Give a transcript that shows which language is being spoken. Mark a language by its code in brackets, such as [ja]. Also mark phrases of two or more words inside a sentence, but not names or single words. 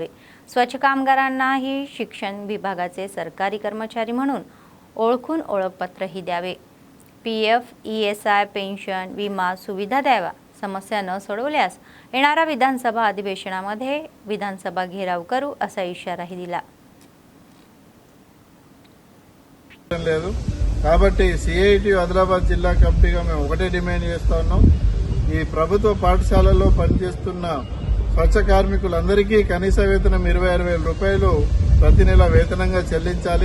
[mr] स्वच्छ कामगारांनाही शिक्षण विभागाचे सरकारी कर्मचारी म्हणून ओळखून ओळखपत्रही द्यावे. PF, ESI, पेन्शन, विमा सुविधा द्यावा. समस्या न सोडवल्यास येणाऱ्या विधानसभा अधिवेशनामध्ये विधानसभा घेराव करू असा इशाराही दिला. [te] లేదు కాబట్టి CITU ఆదిలాబాద్ జిల్లా కమిటీగా మేము ఒకటే డిమాండ్ చేస్తా ఉన్నాం. ఈ ప్రభుత్వ పాఠశాలల్లో పనిచేస్తున్న స్వచ్ఛ కార్మికులందరికీ కనీస వేతనం 26,000 రూపాయలు ప్రతి నెల వేతనంగా చెల్లించాలి.